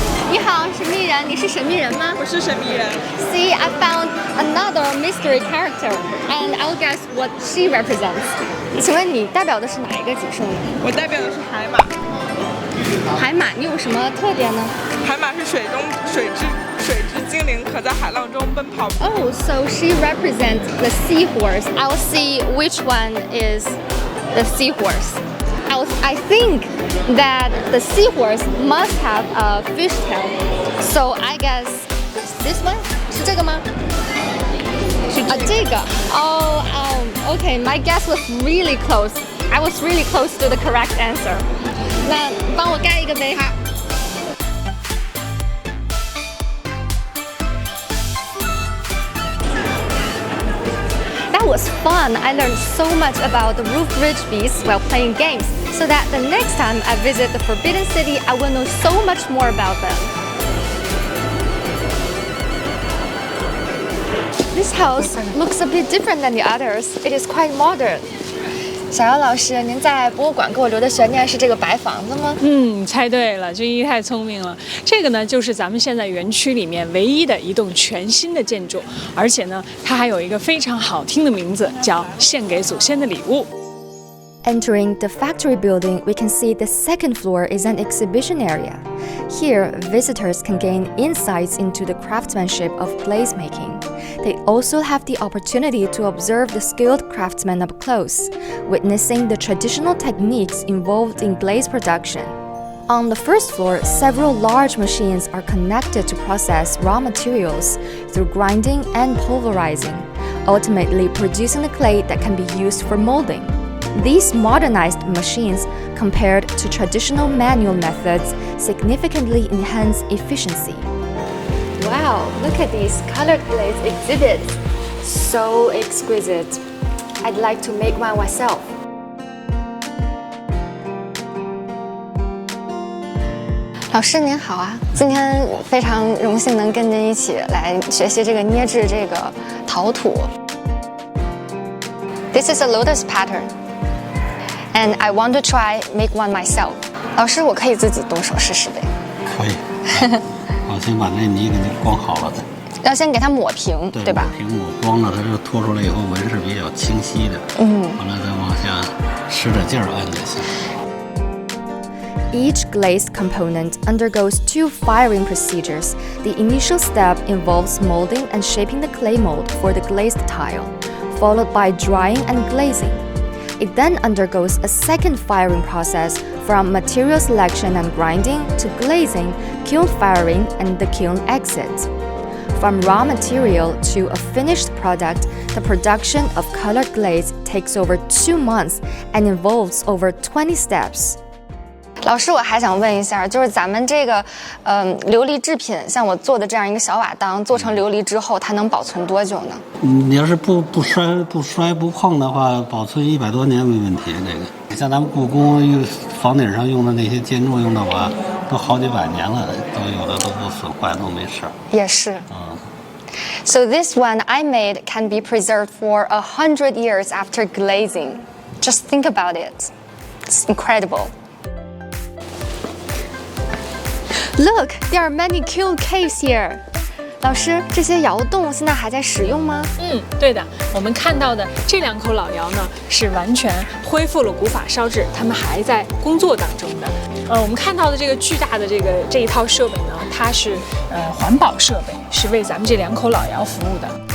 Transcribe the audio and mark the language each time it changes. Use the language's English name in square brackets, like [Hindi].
[Chinese] 你好，神秘人，你是神秘人吗？我是神秘人。 [English] See, I found another mystery character, and I'll guess what she represents. [Chinese] 请问你代表的是哪一个级数呢？我代表的是海马。海马，你有什么特点呢？海马是水之精灵，可在海浪中奔跑。 [English] Oh, so she represents the seahorse. I'll see which one is the seahorse. I think that the seahorse must have a fish tail. So I guess this one [Chinese] 是这个吗？这个。 [English] Oh, okay. My guess was really close. I was really close to the correct answer. [Chinese] 那帮我盖一个呗。好。 [English] That was fun. I learned so much about the roof ridge beasts while playing games, so that the next time I visit the Forbidden City, I will know so much more about them. This house looks a bit different than the others. It is quite modern. [Chinese] 小姚老师，您在博物馆给我留的悬念是这个白房子吗？猜对了，君一太聪明了。这个呢，就是咱们现在园区里面唯一的一栋全新的建筑，而且呢，它还有一个非常好听的名字，叫“献给祖先的礼物”。 [English] Entering the factory building, we can see the second floor is an exhibition area. Here, visitors can gain insights into the craftsmanship of glaze making. They also have the opportunity to observe the skilled craftsmen up close, witnessing the traditional techniques involved in glaze production. On the first floor, several large machines are connected to process raw materials through grinding and pulverizing, ultimately producing the clay that can be used for molding. These modernized machines, compared to traditional manual methods, significantly enhance efficiency. Wow, look at these colored glaze exhibits. So exquisite. I'd like to make one myself. [Chinese] 老师您好啊，今天非常荣幸能跟您一起来学习这个捏制这个陶土。 [English] This is a lotus pattern, and I want to try make one myself. [Chinese] 老师，我可以自己动手试试呗？可以。我先把那泥给你光好了再。要先给它抹平，对吧？抹平抹光了，它就拖出来以后纹是比较清晰的。完了再往下使点劲儿按就行。 [English] Each glazed component undergoes 2 firing procedures. The initial step involves molding and shaping the clay mold for the glazed tile, followed by drying and glazing. It then undergoes a second firing process from material selection and grinding to glazing, kiln firing, and the kiln exit. From raw material to a finished product, the production of colored glaze takes over 2 months and involves over 20 steps. [Chinese] 老师，我还想问一下，就是咱们这个琉璃制品，像我做的这样一个小瓦当，做成琉璃之后，它能保存多久呢？你要是不摔不碰的话，保存100多年没问题。这个像咱们故宫房顶上用的那些建筑用的瓦，都好几百年了，都有的都不损坏，都没事。也是。 [English] So this one I made can be preserved for 100 years after glazing. Just think about it. It's incredible. Look, there are many kiln caves here. [Chinese] 老师，这些窑洞现在还在使用吗？对的，我们看到的这2口老窑呢，是完全恢复了古法烧制，它们还在工作当中的。我们看到的这个巨大的这一套设备呢，它是环保设备，是为咱们这2口老窑服务的。